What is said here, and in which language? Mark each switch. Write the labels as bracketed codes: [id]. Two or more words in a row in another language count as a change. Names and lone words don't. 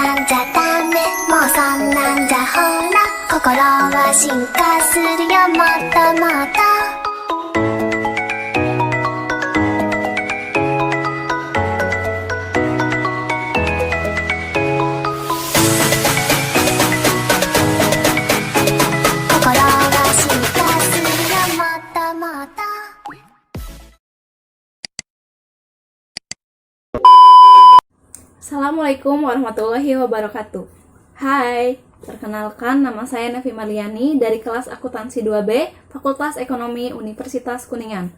[ja] じゃダメもうそんなんじゃほら心は進化するよもっともっと心は進化するよもっともっと [ar] السلام عليكم ورحمة الله وبركاته. [id] Hai, perkenalkan nama saya Nevi Marliani dari kelas Akuntansi 2B, Fakultas Ekonomi Universitas Kuningan.